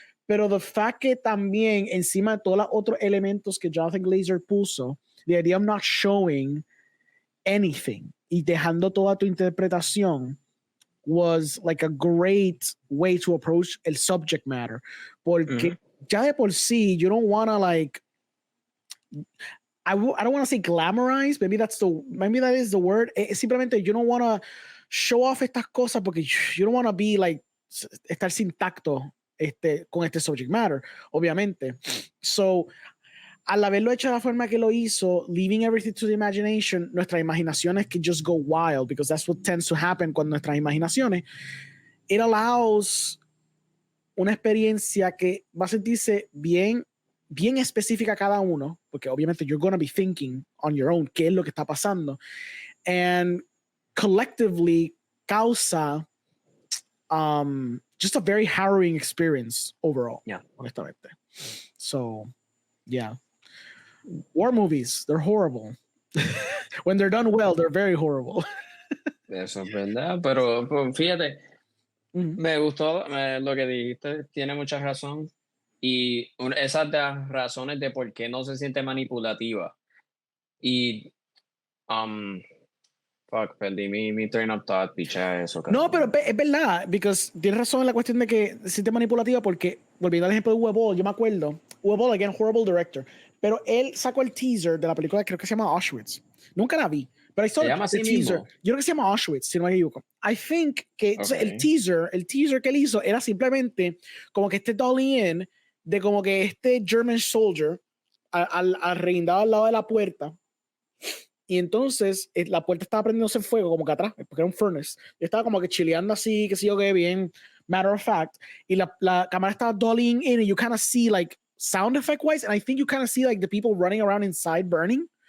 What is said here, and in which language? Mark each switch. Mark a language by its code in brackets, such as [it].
[en] Pero the fact [es] que también encima de todos los otros elementos que Jonathan Glazer puso, [en] the idea of not showing anything [es] y dejando toda tu interpretación [en] was like a great way to approach el subject matter. [es] Porque ya de por sí, [en] you don't want to like, I don't want to say glamorize, maybe that is the word. Simplemente you don't want to show off [es] estas cosas porque [en] you don't want to be like, [es] estar sin tacto con este [en] subject matter, obviamente. So, [es] al haberlo hecho de la forma que lo hizo, [en] leaving everything to the imagination, [es] nuestras imaginaciones [en] can just go wild, because that's what tends to happen [es] con nuestras imaginaciones. [en] It allows [es] una experiencia que va a sentirse bien específica a cada uno, porque obviamente [en] you're going to be thinking on your own [es] qué es lo que está pasando, [en] and collectively [es] causa [en] just a very harrowing experience overall. Yeah. Honestamente. So, yeah. War movies, they're horrible. When they're done well, they're very horrible. [es] Eso es verdad, pero fíjate, me gustó lo que dijiste, tiene mucha razón. Y esas de las razones de por qué no se siente manipulativa. Y perdí mi train of thought, picha eso. No, pero es verdad, because tienes razón en la cuestión de que se siente manipulativa, porque, volviendo al ejemplo de Uwe Boll, yo me acuerdo, Uwe Boll, again, horrible director, pero él sacó el teaser de la película, creo que se llama Auschwitz. Nunca la vi, pero ¿Se llama así teaser. mismo? Yo creo que se llama Auschwitz, si no me equivoco. [en] I think [es] que el teaser que él hizo era simplemente como que dolly in de como que este German soldier arreguindado al lado de la puerta. Y entonces la puerta estaba prendiéndose en fuego, como que atrás, porque era un furnace. Y estaba como que chileando así, que sé yo qué, bien, matter of fact. Y la cámara estaba [en] dollying in, and you kind of see, like, sound effect wise, and I think you kind of see, like, the people running around inside burning.